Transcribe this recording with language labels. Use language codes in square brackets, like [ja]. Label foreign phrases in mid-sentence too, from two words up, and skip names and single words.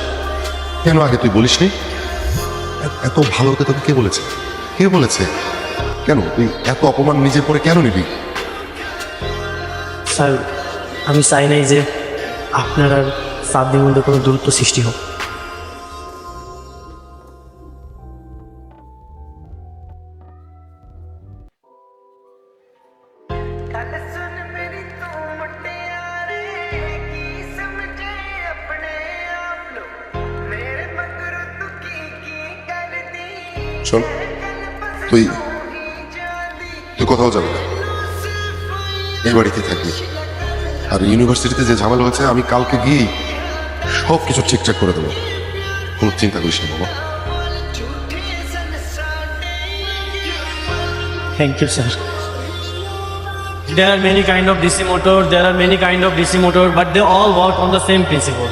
[bn] কেন আগে তুই বলিস নি? এত ভালো হতে তোকে কে বলেছে? কে বলেছে? কেন তুই এত অপমান নিজের পরে কেন নিবি? স্যার, আমি চাই নাই যে আপনার আর সাদ্দির মধ্যে কোনো দূরত্ব সৃষ্টি হোক। [pa] ਗੱਲ ਸੁਣ ਮੇਰੀ ਤੂੰ ਮੁਟਿਆਰੇ ਕੀ ਸਮਝੇ ਆਪਣੇ ਆਪ ਨੂੰ ਮੇਰੇ ਮਗਰ ਤੂੰ ਕੀ ਕਰਦੀ [bn] শোন, তুই তুই কোথাও যাবি না, এই বাড়িতে থাকবি। আর ইউনিভার্সিটিতে যে ঝামেলা হয়েছে আমি কালকে গিয়ে সব কিছু ঠিকঠাক করে দেবো, কোনো চিন্তা করিস না বাবা। [en] Thank you, sir. There are many kind of DC motors, there are many kind of DC motors, but they all work on the same principle.